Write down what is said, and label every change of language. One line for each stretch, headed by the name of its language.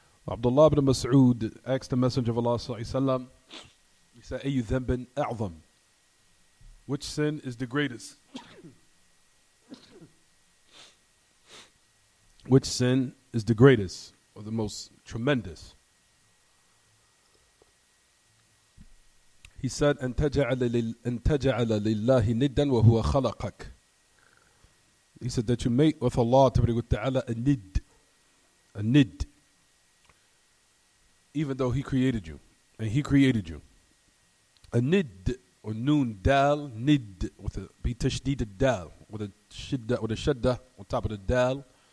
English: Abdullah ibn Mas'ud asked the Messenger of Allah sallallahu alayhi wa sallam, he said,
Arabic: Ayu dhanbin a'zam?
English: Which sin is the greatest? Which sin is the greatest or the most tremendous? He said,
Arabic: أن تجعل لله ندا وهو خلقك.
English: He said that you make with Allah Ta'ala a nid, even though He created you, and He created you. A nid or noon dal, nid with a bitashdid dal, with a shadda on top of the dal.